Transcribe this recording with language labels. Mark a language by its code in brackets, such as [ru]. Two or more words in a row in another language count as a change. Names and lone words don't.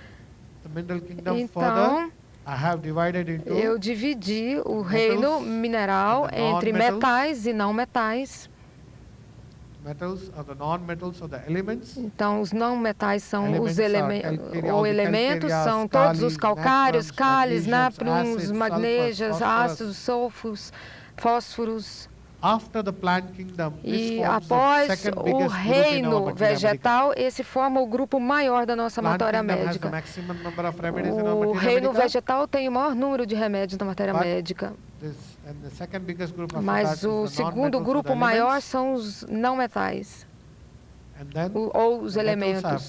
[pt] Então, eu dividi o reino mineral entre metais e não metais. Então, os não metais são os elementos, são todos os calcários, cális, nátrions, magnésios, ácidos, sulfos, fósforos. E após o reino vegetal, esse forma o grupo maior da nossa matéria médica. O reino vegetal tem o maior número de remédios da matéria médica. Mas o segundo grupo maior são os não metais, ou os elementos.